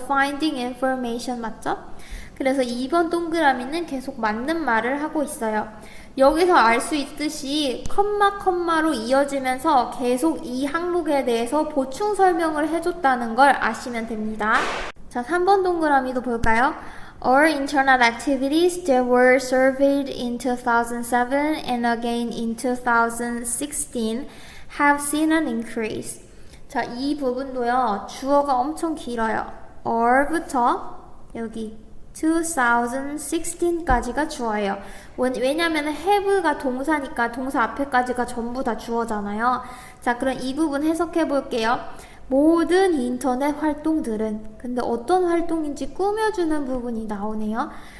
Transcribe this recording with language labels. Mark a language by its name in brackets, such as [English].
[English] Finding information [Korean] 맞죠? 그래서 2번 동그라미는 계속 맞는 말을 하고 있어요. 여기서 알 수 있듯이 컴마로 이어지면서 계속 이 항목에 대해서 보충 설명을 해줬다는 걸 아시면 됩니다. 자, 3번 동그라미도 볼까요? [English] All internet activities that were surveyed in 2007 and again in 2016 have seen an increase. [Korean] 자, 이 부분도요, 주어가 엄청 길어요. all부터 여기 2016까지가 주어예요. 왜냐면 have가 동사니까 동사 앞에까지가 전부 다 주어잖아요. 자, 그럼 이 부분 해석해 볼게요. 모든 인터넷 활동들은, 근데 어떤 활동인지 꾸며주는 부분이 나오네요.